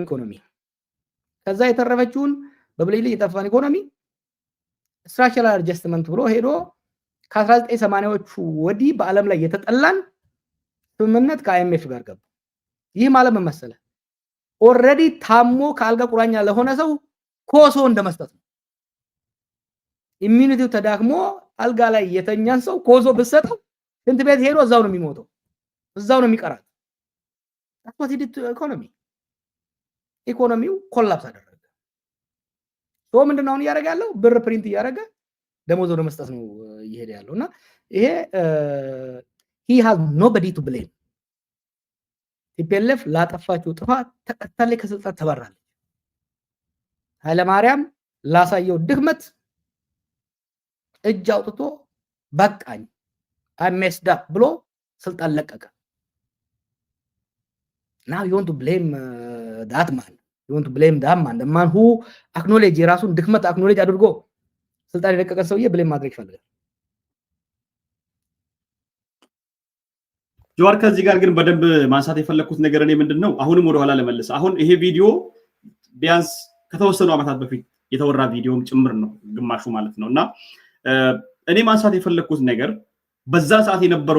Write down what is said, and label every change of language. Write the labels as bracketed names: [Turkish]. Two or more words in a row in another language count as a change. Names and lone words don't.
[Amharic] ኢኮኖሚ ከዛ የተረፈችውን በብልጅልጅ የተፋን ኢኮኖሚ [English] structural adjustment [Amharic] ብሎ ሄዶ ከ1980ዎቹ ወዲህ በአለም ላይ የተጠላን ስምምነት ከአይኤምኤፍ ጋር ገባ ይህ ማለት ምን መሰለ ኦሬዲ ታሞ ካልጋ ቁራኛ ለሆነ ሰው ኮሶ እንደመስጠት ነው ኢሚዩኒቲው ተዳክሞ አልጋ ላይ የተኛን ሰው ኮሶ በሰጠው እንት ቤት ሄዶ እዛው ነው የሚሞተው እዛው ነው የሚቀራው [English] that's what it did to [Amharic] ኢኮኖሚው ኮላፕስ አደረገ ሶ ምንድነው ያደረገ ያለው ብር ፕሪንት ያደረገ ደሞዝ ወደ መስጠት ነው ይሄድ ያለውና ይሄ [English] he has nobody to blame [Amharic] ኢፒኤልኤፍ ላጠፋችው ጥፋት ተቀጣለ ከስልጣን ተባራለች ኃይለ ማርያም ላሳየው ድክመት እጅ አውጥቶ በቃኝ [English] I messed up [Amharic] ብሎ ስልጣን ለቀቀ [English] now you want to blame that man the man who acknowledge [Amharic] የራሱን ድክመት acknowledge አድርጎ ስልጣን የለቀቀ ሰውዬ ብሌም ማድረግ ይፈልጋል ጆዋር ከዚህ ጋር ግን በደንብ ማንሳት የፈለኩት ነገር እኔ ምንድነው አሁንም ወደ ኋላ ለመለስ አሁን ይሄ ቪዲዮ ቢያንስ ከተወሰኑ አመታት በፊት የተወራ ቪዲዮም ጭምር ነው ግማሹ ማለት ነውና እኔ ማንሳት የፈለኩት ነገር በዛ ሰዓት የነበረው